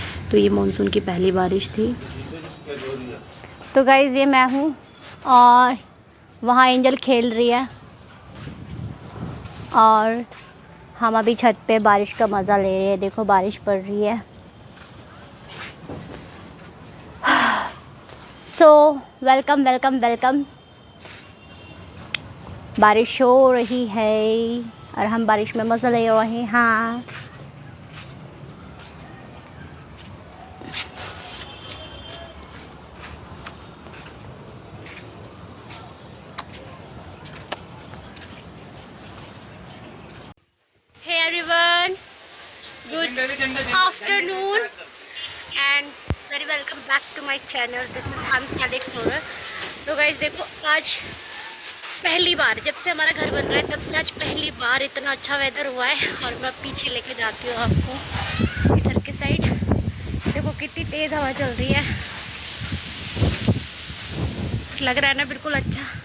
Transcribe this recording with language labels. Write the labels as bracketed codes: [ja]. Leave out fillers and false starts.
[hi] तो ये मानसून की पहली बारिश थी। तो गाइज़ ये मैं हूँ, और वहाँ एंजल खेल रही है, और हम अभी छत पे बारिश का मज़ा ले रहे हैं। देखो बारिश पड़ रही है। [en] So welcome welcome welcome. [hi] बारिश हो रही है और हम बारिश में मज़ा ले रहे हैं। [en] हाँ, hey everyone, good afternoon and very welcome back to my channel. This is Ham Style Explorer. [hi] तो गाइस देखो, आज पहली बार जब से हमारा घर बन रहा है, तब से आज पहली बार इतना अच्छा वेदर हुआ है। और मैं पीछे लेके जाती हूँ आपको इधर के साइड। देखो कितनी तेज़ हवा चल रही है, लग रहा है ना बिल्कुल अच्छा।